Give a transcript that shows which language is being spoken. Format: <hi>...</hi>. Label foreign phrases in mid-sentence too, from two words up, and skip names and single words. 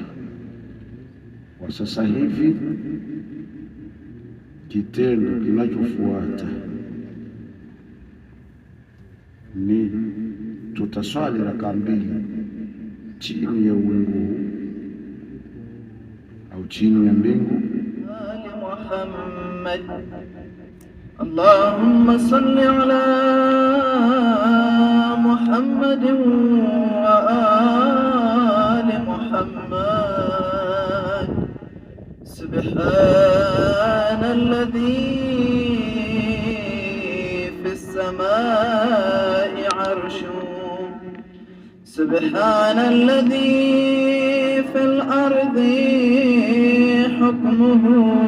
<sw>Kwa sasa hivi kitendo kinachofuata ni tutaswali raka 2 chini ya uwingu au chini ya mbingu.</sw> <ar>محمد اللهم صل على محمد وآل محمد. سبحان الذي في السماء عرشه سبحان الذي في الأرض حكمه,</ar>